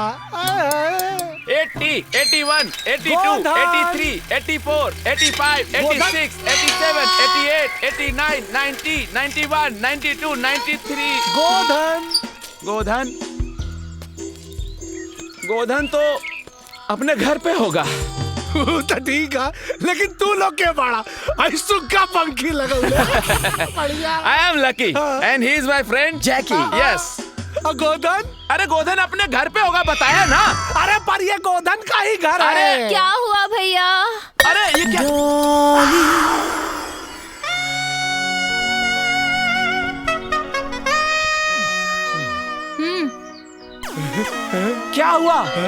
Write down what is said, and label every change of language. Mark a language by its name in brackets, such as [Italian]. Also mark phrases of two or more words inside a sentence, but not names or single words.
[Hindi] 80, 81, 82, 83, 84, 85, 86, 87, 88, 89, 90, 91, 92, 93। गोधन तो अपने घर पे होगा। तो ठीक है, लेकिन तू लोग के बड़ा सुक्का पंखी लगा। [English] I am lucky and he is my friend Jackie. Yes. [Hindi] गोधन? अरे गोधन अपने घर पे होगा, बताया ना। अरे पर ये गोधन का ही घर है। क्या हुआ भैया? अरे ये क्या? क्या हुआ?